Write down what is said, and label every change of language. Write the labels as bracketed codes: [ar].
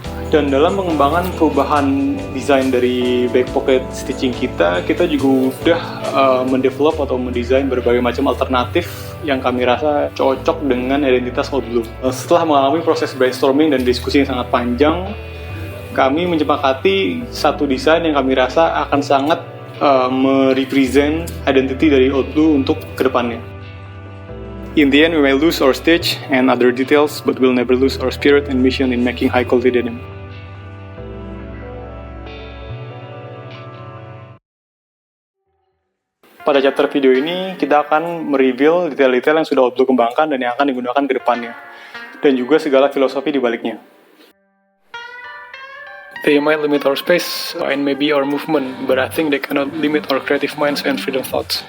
[id] Dan dalam pengembangan perubahan desain dari back pocket stitching kita juga udah mendevelop atau mendesain berbagai macam alternatif yang kami rasa cocok dengan identitas Old Blue. Setelah mengalami proses brainstorming dan diskusi yang sangat panjang, kami menyepakati satu desain yang kami rasa akan sangat merepresent identity dari Old Blue untuk kedepannya. [en] In the end, we may lose our stitch and other details, but we'll never lose our spirit and mission in making high-quality denim. [id] Pada chapter video ini, kita akan mereveal detail-detail yang sudah Old Blue kembangkan dan yang akan digunakan ke depannya, dan juga segala filosofi di baliknya. [en] They might limit our space and maybe our movement, but I think they cannot limit our creative minds and freedom thoughts.